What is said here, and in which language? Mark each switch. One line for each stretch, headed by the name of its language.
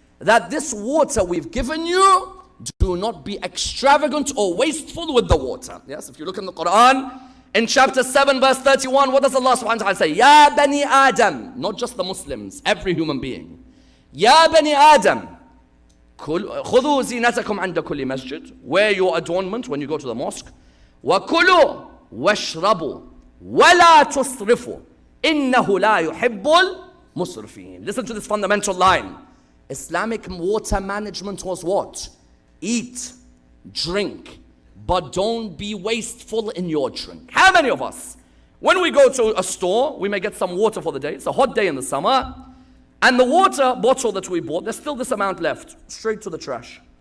English: That this water we've given you, do not be extravagant or wasteful with the water. Yes? If you look in the Quran, in chapter 7 verse 31, what does Allah
Arabic: subhanahu wa ta'ala
English: say?
Arabic: Ya Bani Adam.
English: Not just the Muslims, every human being. Ya Bani Adam.
Arabic: خذوا زينتكم عند كل مسجد.
English: Wear your adornment when you go to the mosque.
Arabic: وكلوا واشربوا ولا تسرفوا إنه لا يحب المسرفين.
English: Listen to this fundamental line. Islamic water management was what? Eat, drink, but don't be wasteful in your drink. How many of us, when we go to a store, we may get some water for the day. It's a hot day in the summer. And the water bottle that we bought, there's still this amount left. Straight to the trash.